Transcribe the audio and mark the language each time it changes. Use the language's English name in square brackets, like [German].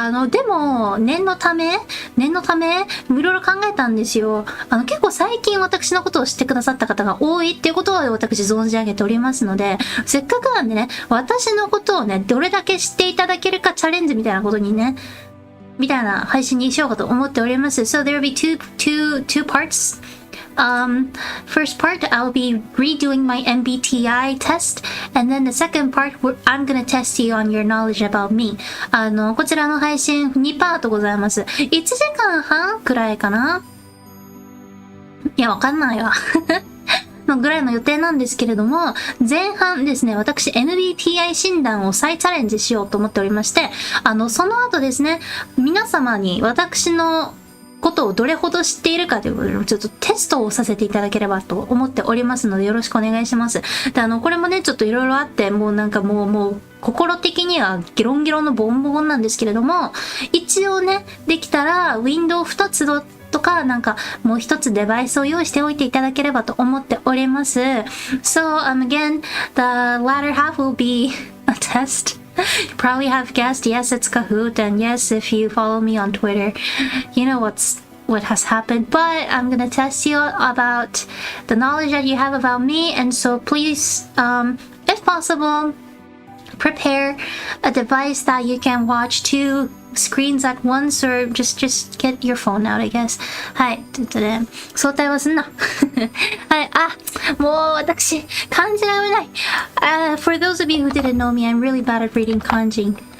[Japanese] でも、念のため、いろいろ考えたんですよ。結構最近私のことを知ってくださった方が多いっていうことは私存じ上げておりますので、せっかくなんでね、私のことをね、どれだけ知っていただけるかチャレンジみたいなことにね、みたいな配信にしようかと思っております。 [English] So there will be two parts. First part, I'll be redoing my MBTI test, and then the second part, I'm gonna test you on your knowledge about me. [Japanese] こちらの配信2パートございます。1時間半くらいかな？いや、わかんないわ。のぐらいの予定なんですけれども、前半ですね、私 MBTI 診断を再チャレンジしようと思っておりまして、その後ですね、皆様に私のことをどれほど知っているかということで、ちょっとテストをさせていただければと思っておりますので、よろしくお願いします。で、これもね、ちょっといろいろあって、もうなんかもう、心的にはギロンギロンのボンボンなんですけれども、一応ね、できたら、ウィンドウ2つとか、なんか、もう一つデバイスを用意しておいていただければと思っております。 [English] So, again, the latter half will be a test. You probably have guessed, yes, it's Kahoot, and yes, if you follow me on Twitter, you know what has happened. But I'm gonna test you about the knowledge that you have about me, and so please, if possible, prepare a device that you can watch two screens at once, or just get your phone out, I guess. [Japanese] はい。ということで、相対はすんな。はい。もう私、漢字が読めない。 [English] For those of you who didn't know me, I'm really bad at reading 漢字。